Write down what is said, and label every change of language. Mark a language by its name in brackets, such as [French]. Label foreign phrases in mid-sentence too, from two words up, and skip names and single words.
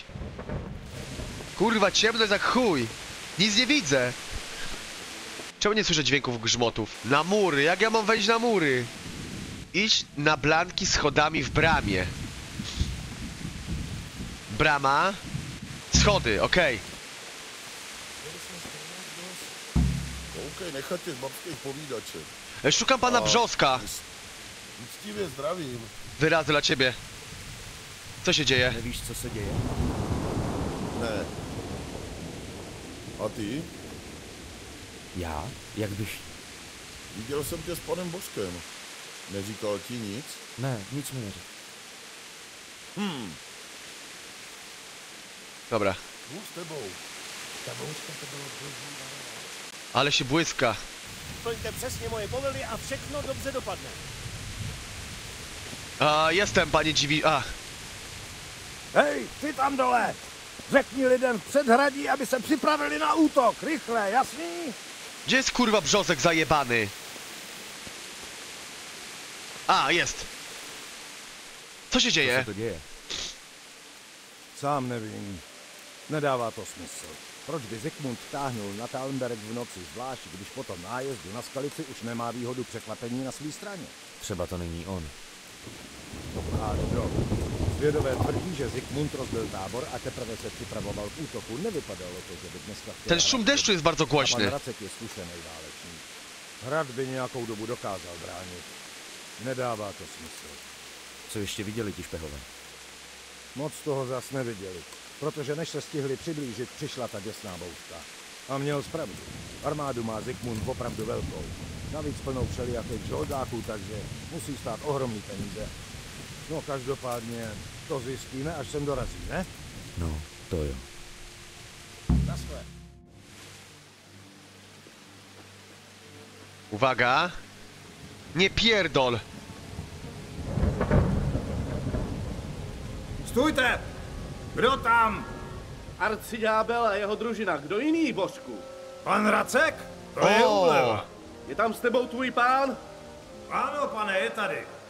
[Polish] Kurwa, ciemno jest jak chuj. Nic nie widzę. Czemu nie słyszę dźwięków grzmotów? Na mury, jak ja mam wejść na mury? Idź na Blanki schodami w bramie. Brama. Schody, okej. [Czech] Koukej, nechat je z babských povídaček. [Polish] Szukam pana Brzoska. [Czech] Uctivě zdravím. [Polish] Wyrazy dla ciebie. Co się dzieje? [Czech] Nevíš, co se děje? Ne. A ty? Já? Jak bych... Viděl jsem tě s panem Božkem. Neříkal ti nic? Ne, nic mi neřekl. [Polish] Dobra. [Czech] Bůh s tebou. [Polish] Ale się błyska. [Czech] Plňte přesně moje povely a všechno dobře dopadne. [Polish] Jestem, panie dziwi... [Czech] Hej, ty tam dole! Řekni lidem v předhradí, aby se připravili na útok. Rychle, jasný? [Polish] Gdzie jest kurwa Brzosek zajebany? Jest. Co się dzieje? [Czech] Co se to děje? Sám nevím. Nedává to smysl. Proč by Zikmund táhnul na Talmberg v noci, zvlášť když po tom nájezdu na Skalici už nemá výhodu překvapení na své straně? Třeba to není on. Dobrá, dobro. Zvědové tvrdí, že Zikmund rozbil tábor a teprve se připravoval k útoku. Nevypadalo to, že by dneska chtěl... [Polish] Ten szum deszczu jest bardzo [Czech] Pan [Polish] głośny. [Czech] Racek je zkušený válečník. Hrad by nějakou dobu dokázal bránit. Nedává to smysl. Co ještě viděli ti špehové? Moc toho zas neviděli, protože než se stihli přiblížit, přišla ta děsná bouřka. A měl zpravdu. Armádu má Zikmund opravdu velkou. Navíc plnou všelijakých žoldáků, takže musí stát ohromný peníze. No každopádně to zjistíme, až sem dorazí, ne? No, to jo. Nasle. [Polish] Uwaga. Nie pierdol. [Czech] Stůjte! Kdo tam? Arciďábel a jeho družina. Kdo jiný, Božku? Pan Racek? To je úleva. Je tam s tebou tvůj pán? Ano, pane, je tady.